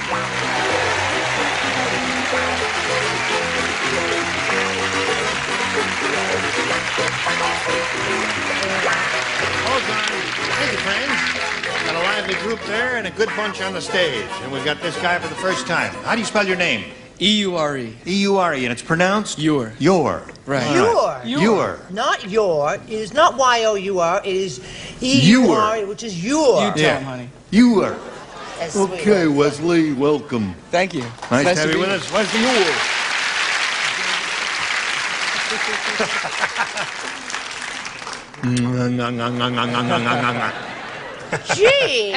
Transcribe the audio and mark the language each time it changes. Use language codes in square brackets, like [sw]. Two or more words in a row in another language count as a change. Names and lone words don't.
[en] Thank you, friends. Got a lively group there and a good bunch on the stage. And we've got this guy for the first time. How do you spell your name? E-U-R-E. E-U-R-E, and it's pronounced? Your. Your. Right. Your. Not your. It is not Y-O-U-R. It is E-U-R, which is your. You tell him, honey. Your. That's Okay, Wesley, welcome. Thank you. Nice to have you with us. Wesley Orr. Gee!